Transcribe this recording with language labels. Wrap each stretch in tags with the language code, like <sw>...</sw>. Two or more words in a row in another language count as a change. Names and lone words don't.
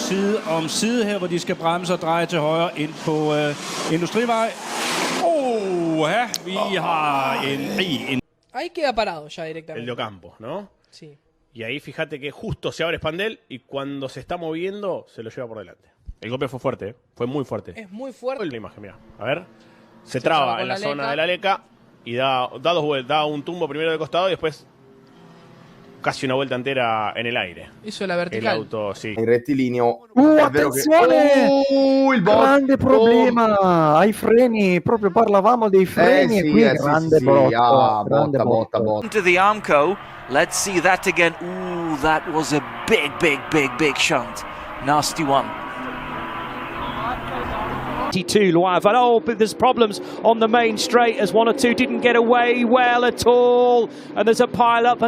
<da>side om side her, hvor de skal bremse og dreje til højre ind på Industrivej. Vi har en...</da> <es>Ahí queda parado ya directamente. El de Ocampo, ¿no? Sí. Y ahí fíjate que justo se abre Spandel y cuando se está moviendo se lo lleva por delante. El golpe fue fuerte, fue muy fuerte. Es muy fuerte. La imagen, mira. A ver. Se traba en la zona de la leca y da dos vueltas, da un tumbo primero de costado y después casi una vuelta entera en el aire. Hizo la vertical. El auto, sì.</es> <it>In rettilineo. Attenzione! Il grande problema ai freni, proprio parlavamo dei freni e qui grande botta.</it> <en>Into the Armco, let's see that again. Ooh, that was a big shunt. Nasty one. 22 live, and but there's problems on the main straight as one or two didn't get away well at all, and there's a pile up.</en>